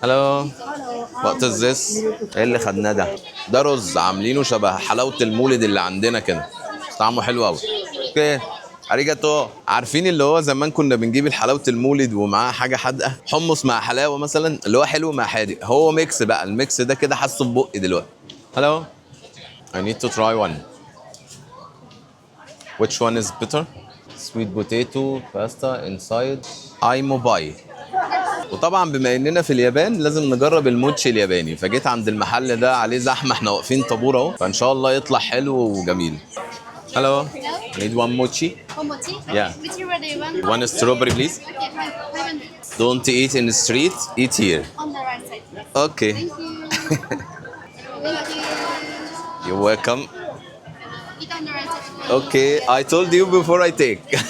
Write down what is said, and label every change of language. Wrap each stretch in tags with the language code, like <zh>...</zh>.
<ar>هلو،</ar> <en>What is this?</en> <ar>ايه اللي خدناه ده؟ ده رز عاملينه شبه حلاوه المولد اللي عندنا كده، طعمه حلو قوي. اوكي،</ar> <ja>اريجاتو.</ja> <ar>عارفين اللي هو زمان كنا بنجيب الحلاوه المولد ومعاها حاجه حادقه، حمص مع حلاوه مثلا، اللي هو حلو مع حادق، هو ميكس بقى. الميكس ده كده حاسه ببقي دلوقتي.</ar> <en>Hello, I need to try one. Which one is better? Sweet potato pasta inside iMobile.</en> <ar>وطبعا بما اننا في اليابان لازم نجرب الموتشي الياباني، فجيت عند المحل ده عليه زحمه، احنا واقفين طابور اهو، فان شاء الله يطلع حلو وجميل.</ar> <en>Hello, I need one mochi. One more tea? Yeah. Which flavor do you want? One strawberry, please. Okay, 500. Don't eat in the street, eat here. On the right side. Okay. Thank you. Thank you. You're welcome. Eat on the right side. Okay, I told you before I take.</en>